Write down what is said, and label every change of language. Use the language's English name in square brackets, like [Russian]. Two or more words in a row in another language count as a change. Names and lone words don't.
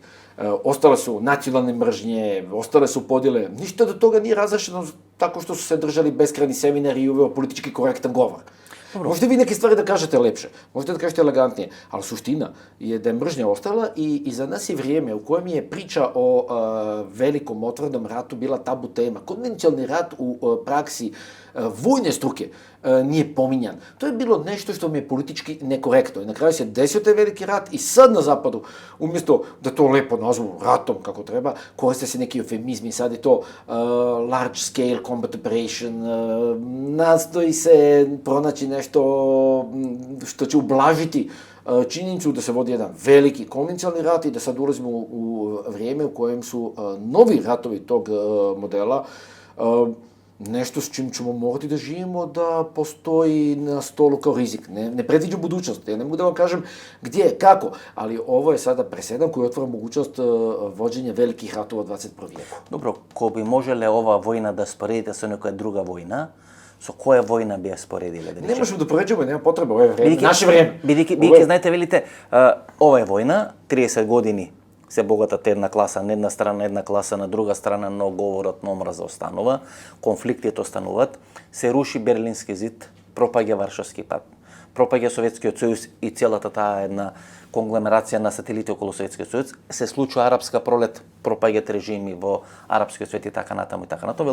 [Serbian] Остале су национални мржње, остале су поделе. Ништо до тога не е разрешено тако што су се држали бескрајни семинари и увео политички коректен говор. Можете ви неки ствари да кажете лепше, можете да кажете елегантније, ali суштина е да мржња остала и за нас е вриеме у коjem je priča o velikom otvorenom ratu bila tabu tema. Konvencionalni rat u praksi vojne struke nije pominjan. To je bilo nešto što mi je politički nekorektno. I na kraju se desio taj veliki rat i sad na zapadu, umjesto da to lepo nazvu ratom kako treba, koriste se neki eufemizmi, sad je to [English] large scale combat operation, [Serbian] nastoji se pronaći nešto što će ublažiti činjenicu da se vodi jedan veliki konvencionalni rat i da sad ulazimo u vrijeme u kojem su novi ratovi tog modela nešto s čim ćemo morati da živimo, da postoji na stolu kao rizik. Ne predviđam budućnost, ja ne mogu da vam kažem gdje, kako, ali ovo je sada presedan koji otvara mogućnost vođenja velikih ratova u 21. vijeku. [Macedonian] Добро, ко би можеле ова војна да споредите со некоја друга војна, со која војна би ја споредиле? Не можеме да поređаме, нема потреба, ова е време, наше време. Бидејќи знаете, велите, ова е војна, 30 години се богатат една класа на една страна, една класа на друга страна, но говорот на омраза останува, конфликтите остануваат, се руши Берлински зид, пропаѓа Варшавски пакт, пропаѓа Советскиот сојуз и целата таа една конгломерација на сателити околу Советскиот сојуз, се случува арапска пролет, пропаѓаат режими во арапскиот свет и така натаму и така натаму.